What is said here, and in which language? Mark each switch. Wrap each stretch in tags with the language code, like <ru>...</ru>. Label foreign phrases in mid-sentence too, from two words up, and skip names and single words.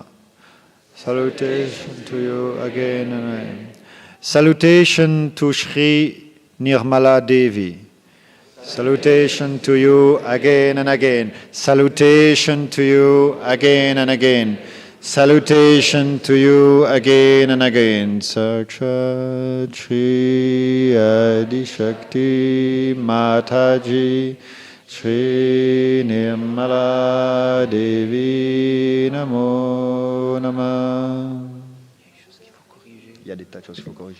<en>Salutation to you again and again. Salutation to Sri Nirmala Devi. Salutation to you again and again. Salutation to you again and again. Salutation to you again and again.</en> <sa>Sakshat Shri Adi Shakti Mataji Shri Nirmala Devi Namo Namah.</sa> <fr>Il y a des tas de choses qu'il faut corriger.</fr>